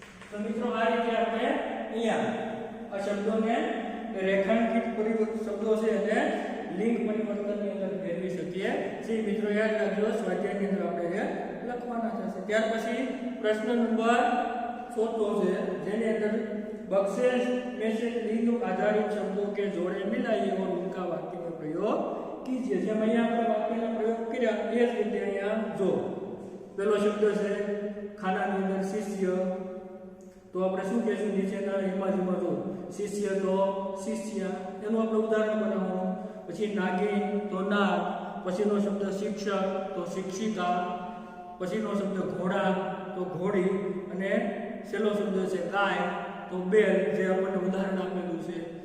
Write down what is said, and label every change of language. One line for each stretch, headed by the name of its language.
Gujarati: तो मित्रों आ रीते આપણે અહીંયા આ શબ્દોને રેખાંકિત પરિવર્તન શબ્દો છે અને લિંગ પરિવર્તનની અંદર ફેરવી શકીએ છીએ। મિત્રો યાદ રાખજો સ્વાધ્યાયની અંદર આપણે લખવાના થશે। ત્યાર પછી प्रश्न नंबर 4 છે જેની અંદર
Hindi: बक्सेस में से लिंग आधारित शब्दों के जोड़े मिलाइए और उनका वाक्य में प्रयोग कीजिए।
Gujarati: જેમ અહીંયા આપણે વાક્યના પ્રયોગ કર્યા એ જ રીતે અહીંયા જો પહેલો શબ્દ છે ખાનાની અંદર શિષ્ય તો આપણે શું કહેશું નીચેના ઇમેજમાં જો શિષ્ય તો શિષ્યા એનું આપણે ઉદાહરણ બનાવવાનું। પછી નાગિન તો નાગ, પછીનો શબ્દ શિક્ષક તો શિક્ષિકા, પછીનો શબ્દ ઘોડા તો ઘોડી અને છેલ્લો શબ્દ છે ગાય તો બેલ જે આપણને ઉદાહરણ આપેલું છે।